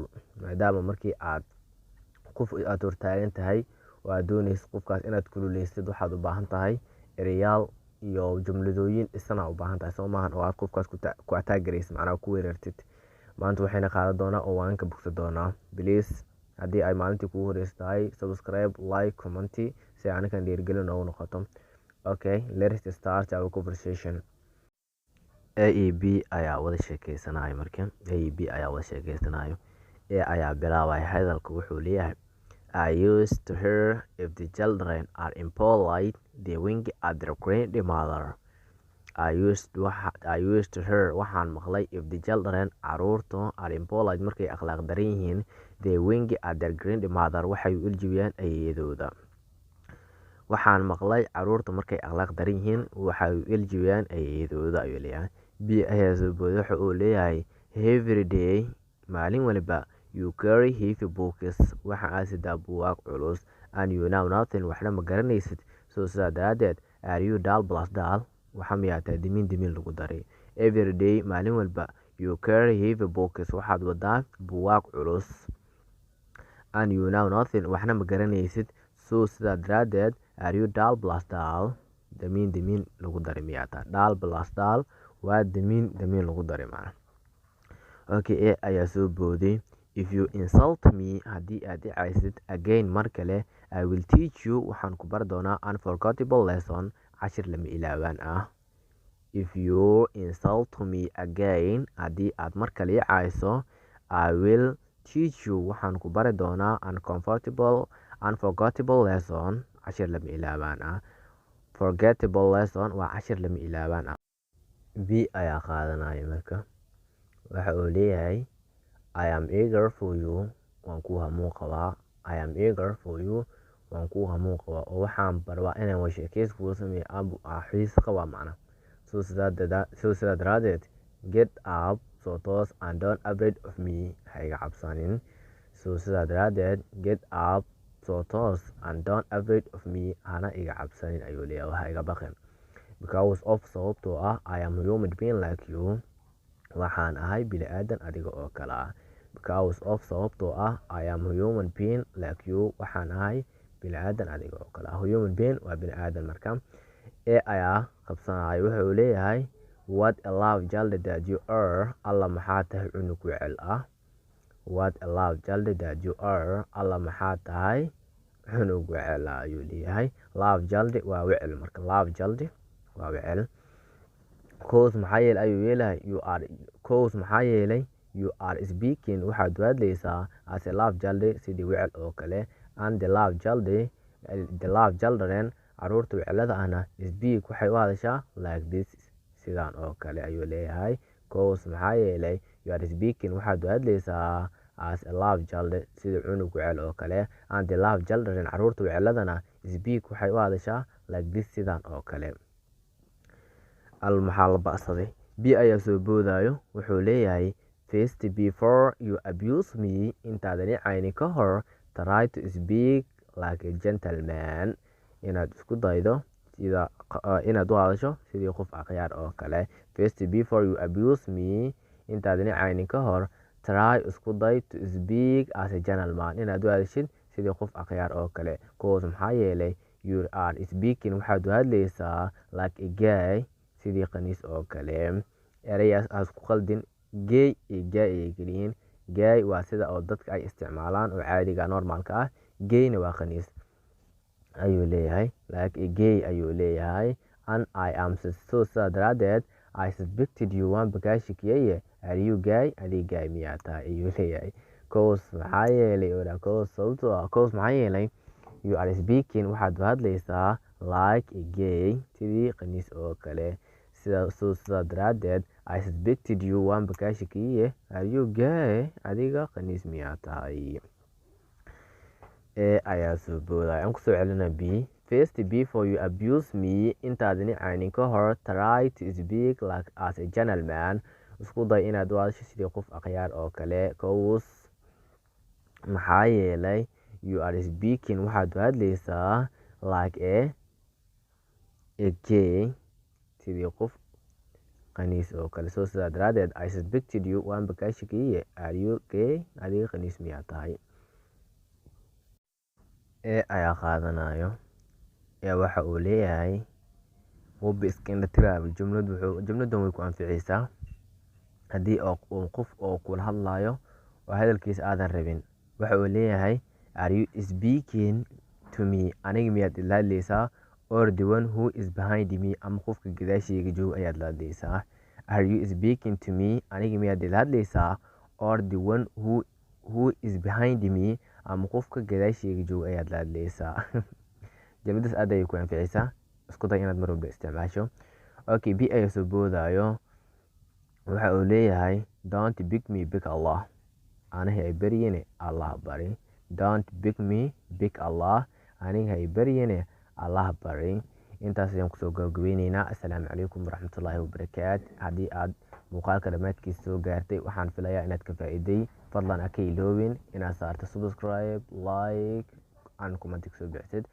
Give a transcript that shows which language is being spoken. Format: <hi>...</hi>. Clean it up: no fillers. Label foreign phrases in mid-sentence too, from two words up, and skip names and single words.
<so>Maadaama markii aad qof aad hortaagan tahay oo aad doonaysid qofkaas inaad kululeysid, waxaad u baahan tahay ereyaal iyo jumladooyin isna u baahan tahay soo maahan, oo aad qofkaas ku ataagaraysid, macnaha ku weerartid. Maanta waxayna qaadan doonaa oo waan ka bogsan doonaa. Please haddii ay maalintii kuugu horeysa tahay,</so> <en>subscribe, like, comment</en> <so>si anakan dhiirigelin noogu noqoto.</so> <en>Okay, let's start our conversation.</en> <so>A iyo B ayaa wada sheekeysanayo markan. A iyo B ayaa wada sheekeysanayo. A ayaa bilaabaya hadalka, wuxuu leeyahay</so> <en>I used to hear if the children are impolite, they wink at their grandmother. I used to hear,</en> <so>waxaan maqlay,</so> <en>if the children, caruurtu, are impolite,</en> <so>markay akhlaaq daran yihiin,</so> <en>they wink at their grandmother,</en> <so>waxay u iljibiyaan ayeeyadooda. Waxaan maqlay caruurtu markay akhlaaq daran yihiin waxay u iljibiyaan ayeeyadooda, ayuu leeyahay. B ayaa soo booday, waxa uu leeyahay</so> <en>every day,</en> <so>maalin waliba,</so> <en>you carry heavy books,</en> <so>waxa aad sidaa buugaag culus,</so> <en>and you know nothing,</en> <so>waxna ma garanaysid. So sidaa daraaddeed,</so> <en>are you dull plus dull,</en> <so>waxa miyaa tahay dimin lagu daray.</so> <en>Every day,</en> <so>maalin walba,</so> <en>you carry heavy books,</en> <so>waxaad wadaa buugaag culus,</so> <en>and you know nothing,</en> <so>waxna ma garanaysid. So sidaa daraaddeed,</so> <en>are you dull plus dull,</en> <so>dimin lagu daray miyaa tahay.</so> <en>Dull plus dull</en> <so>waa dimin lagu daray macna. Okay, A ayaa soo booday,</so> <en>if you insult me,</en> <so>haddii aad i caysid again mar kale,</so> <en>I will teach you,</en> <so>waxaan ku bari doonaa</so> <en>unforgettable lesson,</en> <so>cashir lama ilaawaan ah.</so> <en>If you insult me again,</en> <so>haddii aad mar kale i cayso,</so> <en>I will teach you,</en> <so>waxaan ku bari doonaa</so> <en>unforgettable lesson,</en> <so>cashir lama ilaawaan ah.</so> <en>Forgettable lesson</en> <so>waa cashir lama ilaawaan ah. B ayaa qaadanaya marka, waxa uu leeyahay</so> <en>I am eager for you,</en> <so>waan ku hamuun qabaa.</so> <en>I am eager for you,</en> <so>waan ku hamuun qabaa, oo waxaan barbaa inaan wada sheekaysi kugu sameeyo xiis qabaa macna. So sidaa daraaddeed,</so> <en>get up,</en> <so>soo toos,</so> <en>and don't afraid of me,</en> <so>ha iga cabsanin. So sidaa daraaddeed,</so> <en>get up,</en> <so>soo toos,</so> <en>and don't afraid of me,</en> <so>hana iga cabsanin, ayuu leeyahay, ha iga baqin.</so> <en>Because of,</en> <so>sababtoo ah,</so> <en>I am human being like you,</en> <so>waxaan ahay bini'aadan adiga oo kale ah.</so> <en>Because of,</en> <so>sababtoo ah,</so> <en>I am human being like you,</en> <so>waxaan ahay bini'aadan adiga oo kale ah.</so> <en>Human being</en> <so>waa bini'aadan marka. A ayaa qabsanaya, wuxuu leeyahay</so> <en>what a love child that you are,</en> <so>alla maxaa tahay cunug wecel ah.</so> <en>What a love child that you are,</en> <so>alla maxaa tahay cunug wecel ah, ayuu leeyahay.</so> <en>Love child</en> <so>waa wecel marka.</so> <en>Love child</en> <so>waa wecel. Cause maxaa yeelay ayuu leeyahay</so> <en>you are speaking,</en> <so>waxaad hadlaysaa</so> <en>as a love child,</en> <so>sidii wecel oo kale.</so> <en>And the love children,</en> <so>caruurta wecelada ahna, speak, waxay u hadashaa</so> <en>like this,</en> <so>sidaan oo kale, ayuu leeyahay.</so> <en>Cause</en> <so>maxaa yeelay</so> <en>you are speaking,</en> <so>waxaad hadlaysaa</so> <en>as a love child,</en> <so>sidii cunug wecel oo kale.</so> <en>And the love children,</en> <so>caruurta weceladana, speak, waxay u hadashaa</so> <en>like this,</en> <so>sidaan oo kale. Maxaa la ba'saday. B ayaa soo boodayo, wuxuu leeyahay</so> <en>first, before you abuse me,</en> <so>intaadan i caynin ka hor,</so> <en>try to speak like a gentleman,</en> <so>inaad isku daydo inaad u hadasho sidii qof akhyaar oo kale.</so> <en>First, before you abuse me,</en> <so>intaadan i caynin ka hor,</so> <en>try,</en> <so>isku day,</so> <en>to speak as a gentleman,</en> <so>inaad u hadashid sidii qof akhyaar oo kale.</so> <en>Cause</en> <so>maxaa yeelay</so> <en>you are speaking,</en> <so>waxaad u hadlaysaa</so> <en>like a guy,</en> <so>sidii khaniis oo kale. Erayaas aad ku khaldin, gay iyo guy ayay keliyihiin. Guy waa sida oo dadka ay isticmaalaan oo caadiga normaalka ah. Gayna waa khaniis, ayuu leeyahay,</so> <en>like a gay,</en> <so>ayuu leeyahay.</so> <en>And I am, so</en> <so>sidaa daraaddeed,</so> <en>I suspected you,</en> <so>waan bagaa shakiyay,</so> <en>are you gay,</en> <so>adiga gay miyaa tahay, ayuu leeyahay. Cause maxaa yeelay, sababtoo ah, cause maxaa yeelay</so> <en>you are speaking,</en> <so>waxaad u hadlaysaa</so> <en>like a gay,</en> <so>sidii khaniis oo kale. Sidaa daraaddeed,</so> <en>I suspected you,</en> <so>waan bagaa shakiyay,</so> <en>are you gay,</en> <so>adiga khaniis miyaa tahay. A ayaa soo boodaya. Aan kusoo celina B.</so> <en>First, before you abuse me,</en> <so>intaadani caynin ka hor,</so> <en>try to speak like as a gentleman.</en> <so>Isku day inaad u hadasho sidii qof akhyaar oo kale. Cause maxaa yeelay</so> <en>you are speaking</en> <so>waxaad u hadlaysaa</so> <en>like a gay</en> <so>sidii qof qaniis oo kale. So sidaa daraadeed</so> <en>I suspected you</en> <so>waan bakaa shakiye.</so> <en>Are you gay?</en> <so>Adiga qaniis miyaa tahay? A ayaa qaadanayo. Waxa uu leeyahay wuu iska indhatiraaba. Jumladan way ku anficaysaa haddii qof oo kula hadlayo oo hadalkiisa aadan rabin. Waxa uu leeyahay</so> <en>are you speaking to me?</en> <so>Aniga miyaad ila hadlaysaa?</so> <en>Or the one who is behind me,</en> <so>ama qofka gadaashayga jooga ayaad la hadlaysaa.</so> <en>Are you speaking to me?</en> <so>Aniga miyaad ila hadlaysaa?</so> <en>Or the one who is behind me,</en> <so>ama qofka gadaashayga jooga ayaad la hadlaysaa. Jumladaas aad ayay ku anficaysaa. Isku day inaad mar walba isticmaasho. Okay, B ayaa soo boodaayo. Waxa uu leeyahay</so> <en>don't beg me, beg Allah.</en> <so>Aniga ay baryene Allah bari.</so> <en>Don't beg me, beg Allah.</en> <so>Aniga ay baryene Allah bari. Intaas ayaan kusoo gabagabeyneynaa. Assalaamu calaykum waraxmatullaahi wabarakaatu. Haddii aad muuqaalka dhammaadkiisa soo gaartay, waxaan filayaa inaad ka faa'iiday. Fadlan ha ka iloobin inaad saarto</so> <en>subscribe, like,</en> <so>aan commenti kusoo bixsid.</so>